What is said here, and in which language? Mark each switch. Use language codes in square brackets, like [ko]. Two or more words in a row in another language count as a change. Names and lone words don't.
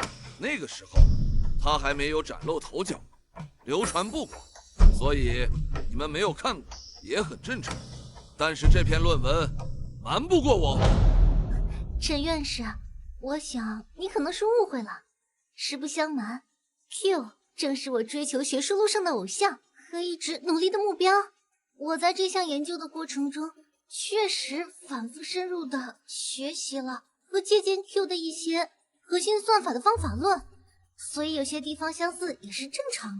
[zh] 那個時候他還沒有嶄露頭角，流傳不廣，所以你們沒有看過也很正常。但是這篇論文瞞不過我。陳院士，我想你可能是誤會了。實不相瞞， Q 正是我追求學術路上的偶像和一直努力的目標。我在這項研究的過程中，確實反覆深入的學習了和借鑑 Q 的一些核心算法的方法論，所以有些地方相似也是正常的。